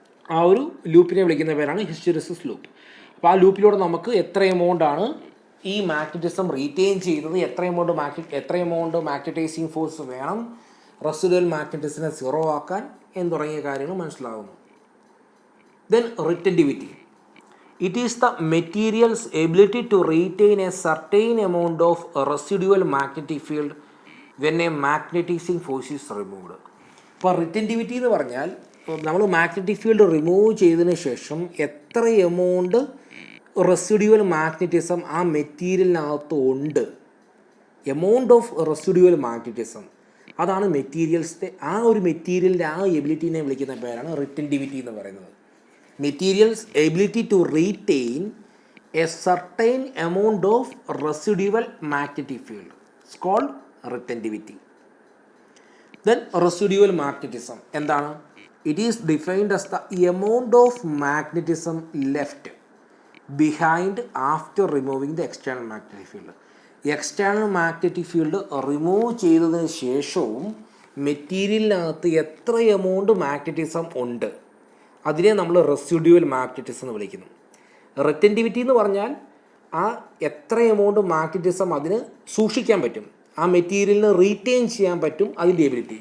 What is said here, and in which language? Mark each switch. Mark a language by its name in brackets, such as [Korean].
[Malayalam] ആ ഒരു ലൂപ്പിനെ വിളിക്കുന്ന പേരാണ് ഹിസ്റ്റെറിസിസ് ലൂപ്പ്. അപ്പോൾ ആ ലൂപ്പിലൂടെ നമുക്ക് എത്ര എമൗണ്ടാണ് ഈ മാഗ്നറ്റിസം റീറ്റെയിൻ ചെയ്യുന്നത്, എത്ര എമൗണ്ട് മാഗ്നറ്റൈസിങ് ഫോഴ്സ് വേണം റെസിഡുവൽ മാഗ്നറ്റിസിനെ സീറോ ആക്കാൻ എന്ന് തുടങ്ങിയ കാര്യങ്ങൾ മനസ്സിലാകുന്നു. [English] Then retentivity. It is the material's ability to retain a certain amount of residual magnetic field when a magnetizing force is removed. [Malayalam] ഇപ്പോൾ റിറ്റൻറ്റിവിറ്റി എന്ന് പറഞ്ഞാൽ നമ്മൾ മാഗ്നറ്റിക് ഫീൽഡ് റിമൂവ് ചെയ്തതിന് ശേഷം എത്ര എമൗണ്ട് റെസിഡ്യുവൽ മാഗ്നറ്റിസം ആ മെറ്റീരിയലിനകത്ത് ഉണ്ട്, എമൗണ്ട് ഓഫ് റെസിഡ്യുവൽ മാഗ്നറ്റിസം, അതാണ് മെറ്റീരിയൽസിൻ്റെ ആ ഒരു മെറ്റീരിയലിൻ്റെ ആ എബിലിറ്റിനെ വിളിക്കുന്ന പേരാണ് റിറ്റൻറ്റിവിറ്റി എന്ന് പറയുന്നത്. [English] Materials ability to retain a certain amount of residual magnetic field is called retentivity. Then residual magnetism [Malayalam] എന്താണ്? [English] It is defined as the amount of magnetism left behind after removing the external magnetic field. [Malayalam] External magnetic field remove ചെയ്തതിന് ശേഷവും മെറ്റീരിയലിനകത്ത് എത്ര amount magnetism ഉണ്ട്, അതിനെ നമ്മൾ residual magnetism എന്ന് വിളിക്കുന്നു. Retentivity എന്ന് പറഞ്ഞാൽ ആ എത്ര എമൗണ്ട് മാഗ്നറ്റിസം അതിന് സൂക്ഷിക്കാൻ പറ്റും, ആ മെറ്റീരിയലിന് റീറ്റെയിൻ ചെയ്യാൻ പറ്റും, അതിൻ്റെ എബിലിറ്റി.